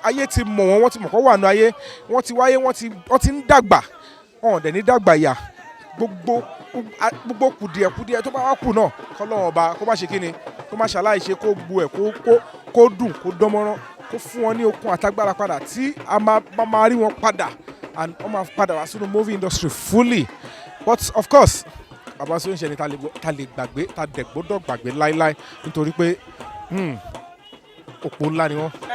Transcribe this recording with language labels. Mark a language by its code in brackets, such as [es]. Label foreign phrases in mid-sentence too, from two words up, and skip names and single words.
[yo] Ayé ti mọ̀ wọ́n, wọ́n ti mọ̀ kó wà nínú ayé. Wọ́n ti wáyé, wọ́n ti, wọ́n ti ń dàgbà. Wọn ò dẹ̀ ní dàgbà yà. Gbogbo, a, gbogbo kùdìẹ̀kùdìẹ tó bá wá kù náà, k'Ọlọ́run Ọba kó má ṣe kí ni, kó má ṣàlàyé ṣe, kó gbu ẹ̀, kó, kó, kó dùn, kó dánmọ́rán, kó fún wọn ní okun àtagbára padà tí a máa, máa, máa rí wọn padà. And wọ́n máa padà wá sínú [en] movie industry fully. But of course, [yo] Bàbá Sóyínṣẹ́ ni ta lè gbọ́, ta lè gbàgbé, ta dẹ̀ gbọ́dọ̀ gbàgbé láíláí nítorí pé, hmm, Òpó ńlá ni wọ́n.